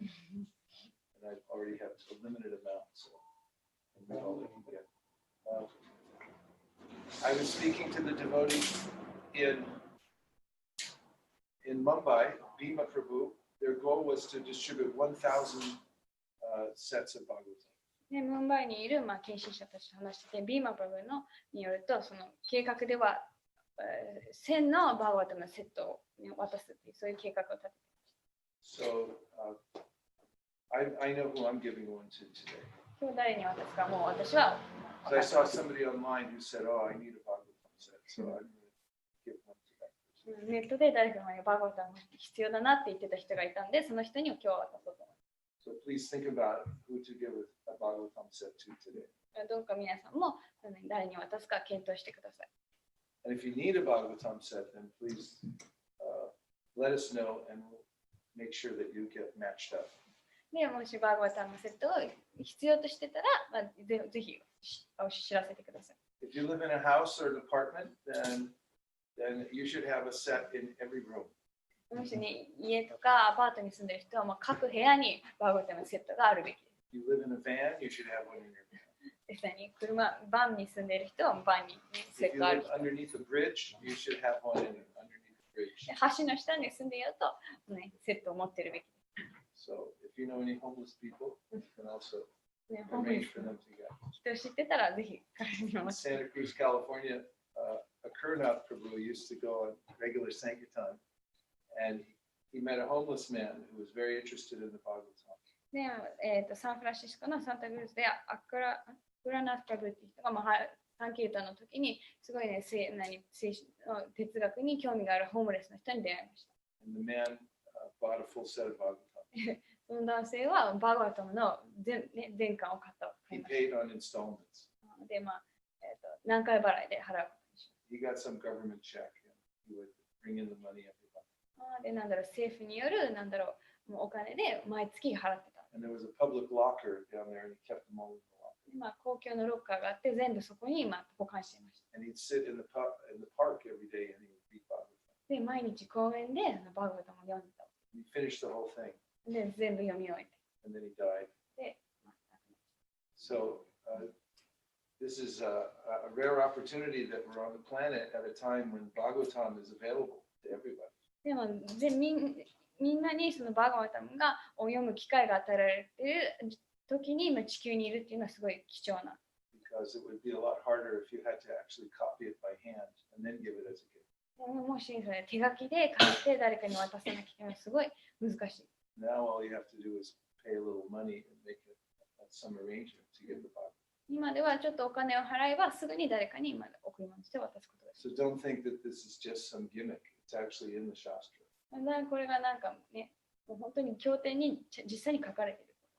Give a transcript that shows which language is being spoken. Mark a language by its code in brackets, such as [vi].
[en] And I already have a limited amount, so I'm not all I can get. I was speaking to the devotees in Mumbai, Bhima Prabhu. Their goal was to distribute 1,000 sets of Bhagavatam. [ja] ムンバイにいる献身者たちと話してて、ビーマプラブのによると、その計画では1000のバーガワタムのセットを渡すっていう、そういう計画を立ててました。 [en] So, I know who I'm giving one to today. [ja] 今日誰に渡すかもう私は。 [en] So I saw somebody online who said, "Oh, I need a Bhagavatam set," so I'm going to give one to that person. [ja] ネットで誰かがバーガワタム必要だなって言ってた人がいたんで、その人に今日は渡そうと思います。 [en] So please think about who to give a Bhagavatam set to today. [ja] どうか皆さんも誰に渡すか検討してください。 [en] And if you need a Bhagavatam set, then please let us know and we'll make sure that you get matched up. [ja] でもしバーガワタムセットを必要としてたら、ぜひ知らせてください。 [en] If you live in a house or an apartment, then you should have a set in every room. [ja] もしね、家とかアパートに住んでる人は各部屋にバーガワタムセットがあるべきです。 [en] You live in a van, you should have one in your van. [ja] 実際にバンに住んでる人はバンにセットある。 [en] If you live underneath a bridge, you should have one underneath the bridge. [ja] 橋の下に住んでいると、セットを持ってるべきです。 [en] So if you know any homeless people, you can also arrange for them to get. [ja] 人を知ってたらぜひ彼にも。 [en] Santa Cruz, California, a Kurnath Prabhu used to go on regular Sankirtan, and he met a homeless man who was very interested in the Bhagavatam. [ja] で、サンフランシスコのサンタクルーズでクラナスプラブっていう人がサンキルタの時にすごいね、哲学に興味があるホームレスの人に出会いました。 [en] And the man bought a full set of Bhagavatam. [ja] その男性はバーガワタムの全巻を買った。 [en] He paid on installments. [ja] で、何回払いで払うことにしました。 [en] He got some government check. you would bring in the money every month. [ja] で、政府による、もうお金で毎月払ってた。 [en] And there was a public locker down there, and he kept them all in the locker. [ja] 公共のロッカーがあって、全部そこに保管していました。 [en] And he'd sit in the park every day, and he would read Bhagavatam. [ja] で、毎日公園でバーガタムを読んでた。 [en] He finished the whole thing. [ja] で、全部読み終えて。 [en] And then he died. [ja] で、 [en] So this is a rare opportunity that we're on the planet at a time when Bhagavatam is available to everybody. [ja] でもみんなにそのバーガタムを読む機会が与えられている時に今地球にいるっていうのはすごい貴重な。 [en] Because it would be a lot harder if you had to actually copy it by hand and then give it as a gift. [ja] もしそれ手書きで書いて誰かに渡さなきゃいけないのはすごい難しい。 [en] Now all you have to do is pay a little money and make some arrangement to give the Bhagavatam. [ja] 今ではちょっとお金を払えばすぐに誰かに贈り物して渡すことができる。 [en] So don't think that this is just some gimmick. It's actually in the Shastra. [ja] これがもう本当に経典に実際に書かれている。